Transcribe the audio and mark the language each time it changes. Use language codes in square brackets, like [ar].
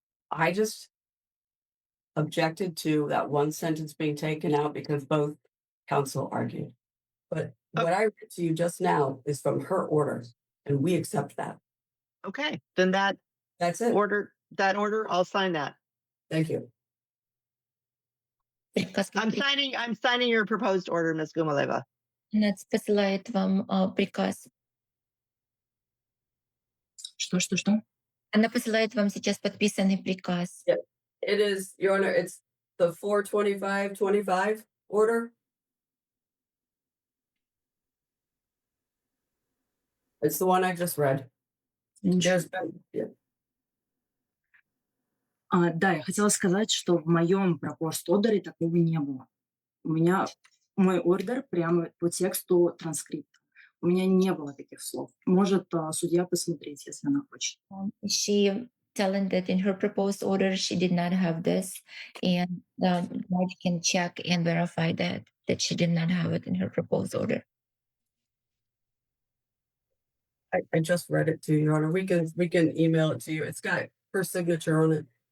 [en] I just objected to that one sentence being taken out because both counsel argued. But what I read to you just now is from her order, and we accept that. okay. Then That's it. that order, I'll sign that. Thank you. I'm signing your proposed order, Ms. Gumaleva. [ru] Она посылает вам приказ. Что? Она посылает вам сейчас подписанный приказ. [en] It is, Your Honor, it's the 42525 order. It's the one I just read. [ru] Да, я хотела сказать, что в моем proposed order такого не было. У меня мой ордер прямо по тексту транскрипта. У меня не было таких слов. Может судья посмотреть, если она хочет. [en] She telling that in her proposed order she did not have this, and the judge can check and verify that she did not have it in her proposed order. I just read it to you, Your Honor. We can email it to you. It's got her signature on it.